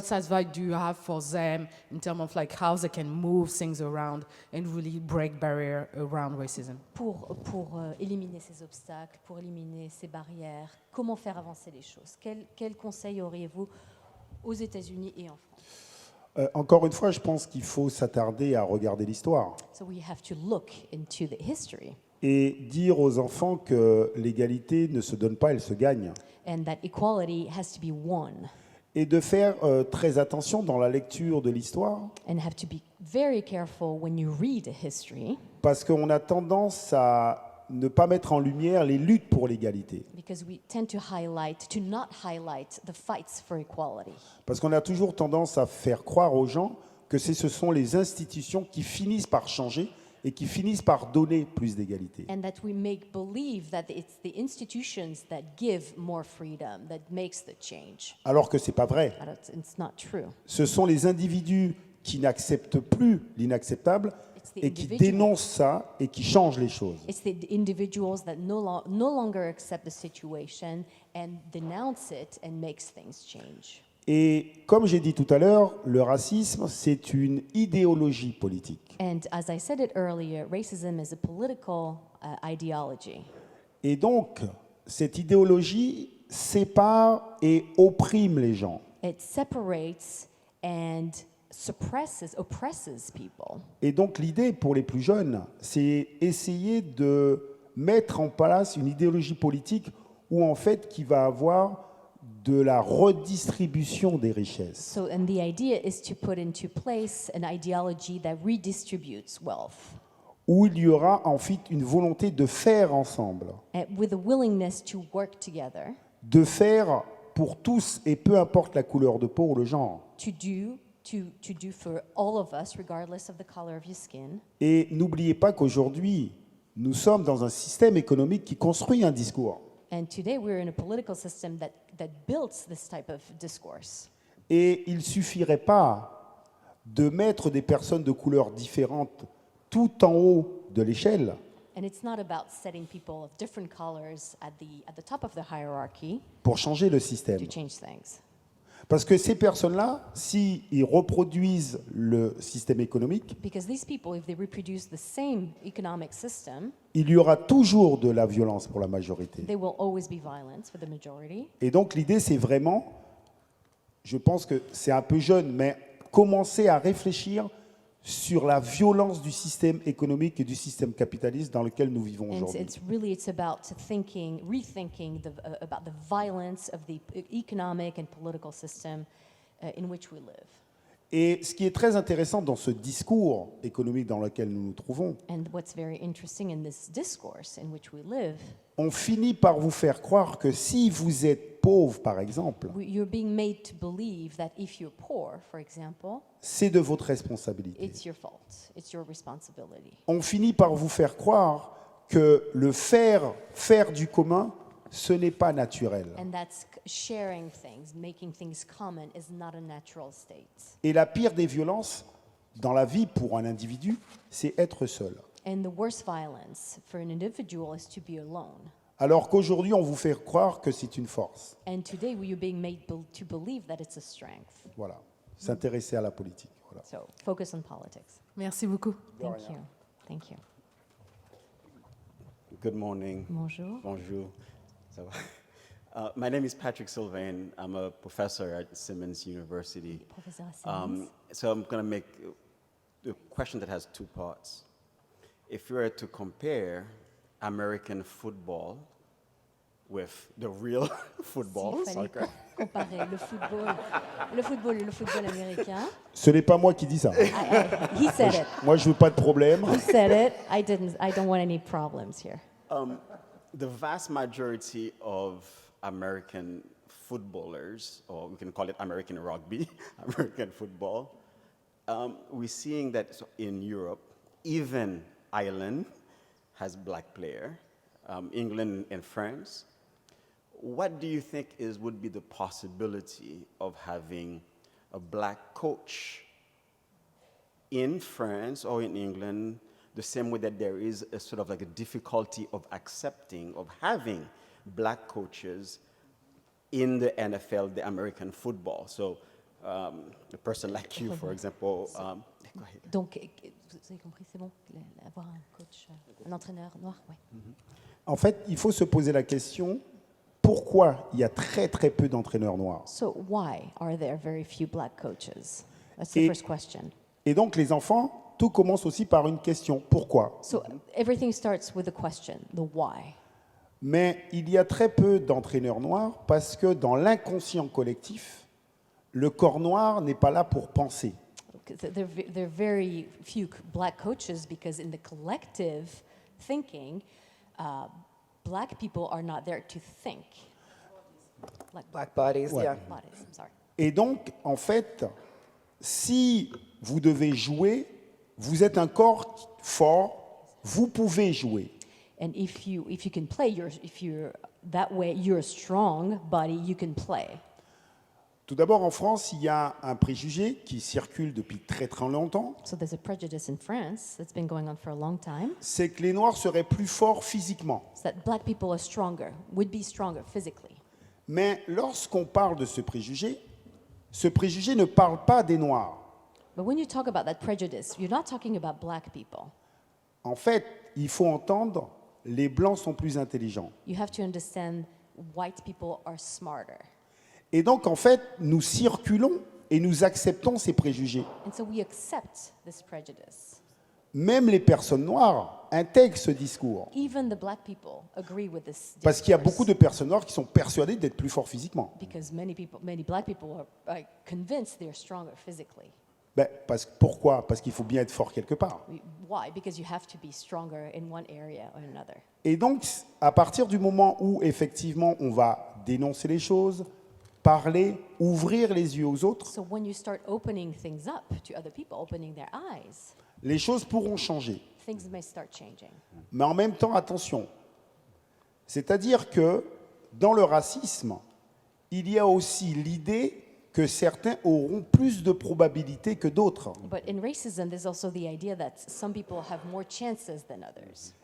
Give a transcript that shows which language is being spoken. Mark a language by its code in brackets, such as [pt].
[en] What advice do you have for them in terms of like how they can move things around and really break barrier around racism? [fr] Pour éliminer ces obstacles, pour éliminer ces barrières, comment faire avancer les choses? Quel conseil auriez-vous aux États-Unis et en France? Encore une fois, je pense qu'il faut s'attarder à regarder l'histoire [en] So we have to look into the history [fr] et dire aux enfants que l'égalité ne se donne pas, elle se gagne. [en] and that equality has to be won [fr] Et de faire très attention dans la lecture de l'histoire, [en] and have to be very careful when you read history [fr] parce qu'on a tendance à ne pas mettre en lumière les luttes pour l'égalité. [en] because we tend to not highlight the fights for equality. [fr] Parce qu'on a toujours tendance à faire croire aux gens que ce sont les institutions qui finissent par changer et qui finissent par donner plus d'égalité. [en] And that we make believe that it's the institutions that give more freedom, that makes the change. [fr] Alors que ce n'est pas vrai. [en] But it's not true. [fr] Ce sont les individus qui n'acceptent plus l'inacceptable [en] It's the [fr] et qui [en] individual. [fr] dénoncent ça et qui changent les choses. [en] It's the individuals that no longer accept the situation and denounce it and makes things change. [fr] Et comme j'ai dit tout à l'heure, le racisme, c'est une idéologie politique. [en] And as I said it earlier, racism is a political ideology. [fr] Et donc, cette idéologie sépare et opprime les gens. [en] It separates and oppresses people. [fr] Et donc, l'idée pour les plus jeunes, c'est essayer de mettre en place une idéologie politique où, en fait, qui va avoir de la redistribution des richesses. [en] So, and the idea is to put into place an ideology that redistributes wealth, [fr] Où il y aura en fait une volonté de faire ensemble, [en] with a willingness to work together [fr] de faire pour tous et peu importe la couleur de peau ou le genre. [en] to do for all of us, regardless of the color of your skin. [fr] Et n'oubliez pas qu'aujourd'hui, nous sommes dans un système économique qui construit un discours. [en] And today we're in a political system that builds this type of discourse. [fr] Et il ne suffirait pas de mettre des personnes de couleurs différentes tout en haut de l'échelle, [en] And it's not about setting people of different colors at the top of the hierarchy [fr] pour changer le système. [en] to change things. [fr] Parce que ces personnes-là, s'ils reproduisent le système économique, [en] Because these people, if they reproduce the same economic system, [fr] il y aura toujours de la violence pour la majorité. [en] they will always be violence for the majority. [fr] Et donc l'idée, c'est vraiment, je pense que c'est un peu jeune, mais commencer à réfléchir sur la violence du système économique et du système capitaliste dans lequel nous vivons [en] And [fr] aujourd'hui. [en] it's about rethinking about the violence of the economic and political system in which we live. [fr] Et ce qui est très intéressant dans ce discours économique dans lequel nous nous trouvons, [en] And what's very interesting in this discourse in which we live, [fr] on finit par vous faire croire que si vous êtes pauvre, par exemple, [en] you're being made to believe that if you're poor, for example, [fr] c'est de votre responsabilité. [en] it's your fault, it's your responsibility. [fr] On finit par vous faire croire que le faire du commun, ce n'est pas naturel. [en] And that's sharing things, making things common is not a natural state. [fr] Et la pire des violences dans la vie pour un individu, c'est être seul. [en] And the worst violence for an individual is to be alone. [fr] Alors qu'aujourd'hui, on vous fait croire que c'est une force. [en] And today we are being made to believe that it's a strength. [fr] Voilà, s'intéresser à la politique. Voilà. [en] So focus on politics. [fr] Merci beaucoup. [en] Thank you. Thank you. Good morning. [fr] Bonjour. Bonjour. Ça va? [en] My name is Patrick Sylvain. I'm a professor at Simmons University. [fr] Professeur Simmons. [en] So I'm going to make a question that has two parts. If you were to compare American football with the real football, [fr] S'il fallait [en] soccer, [fr] comparer le football américain. Ce n'est pas moi qui dis ça. [en] He said it. [fr] Moi, je veux pas de problème. [en] He said it. I don't want any problems here. the vast majority of American footballers, or we can call it American rugby, American football, we're seeing that in Europe, even Ireland has black player, England and France. What do you think would be the possibility of having a black coach in France or in England, the same way that there is a sort of like a difficulty of accepting, of having black coaches in the NFL, the American football? So a person like you, for example, go ahead. [fr] Donc, vous avez compris, c'est bon, avoir un coach, un entraîneur noir, ouais. En fait, il faut se poser la question, pourquoi il y a très très peu d'entraîneurs noirs? [en] So why are there very few black coaches? That's the [fr] Et- [en] first question. [fr] Et donc les enfants, tout commence aussi par une question, pourquoi? [en] So everything starts with a question, the why. [fr] Mais il y a très peu d'entraîneurs noirs parce que dans l'inconscient collectif, le corps noir n'est pas là pour penser. [en] There are very few black coaches because in the collective thinking, black people are not there to think. Black bodies, [fr] Ouais. [en] yeah. Bodies, I'm sorry. [fr] Et donc, en fait, si vous devez jouer, vous êtes un corps fort, vous pouvez jouer. [en] And if you can play, if you're that way, you're a strong body, you can play. [fr] Tout d'abord, en France, il y a un préjugé qui circule depuis très très longtemps, [en] So there's a prejudice in France that's been going on for a long time. [fr] c'est que les Noirs seraient plus forts physiquement. [en] It's that black people are stronger, would be stronger physically. [fr] Mais lorsqu'on parle de ce préjugé ne parle pas des Noirs. [en] But when you talk about that prejudice, you're not talking about black people. [fr] En fait, il faut entendre, les Blancs sont plus intelligents. [en] You have to understand white people are smarter. [fr] Et donc, en fait, nous circulons et nous acceptons ces préjugés. [en] And so we accept this prejudice. [fr] Même les personnes noires intègrent ce discours. [en] Even the black people agree with this [fr] Parce qu'il y a [en] discourse. [fr] beaucoup de personnes noires qui sont persuadées d'être plus forts physiquement. [en] Because many black people are convinced they're stronger physically. [fr] Pourquoi? Parce qu'il faut bien être fort quelque part. [en] Why? Because you have to be stronger in one area or another. [fr] Et donc, à partir du moment où, effectivement, on va dénoncer les choses, parler, ouvrir les yeux aux autres, [en] So when you start opening things up to other people, opening their eyes, [fr] les choses pourront changer. [en] things may start changing. [fr] Mais en même temps, attention. C'est-à-dire que dans le racisme, il y a aussi l'idée que certains auront plus de probabilités que d'autres. [en] But in racism, there's also the idea that some people have more chances than others.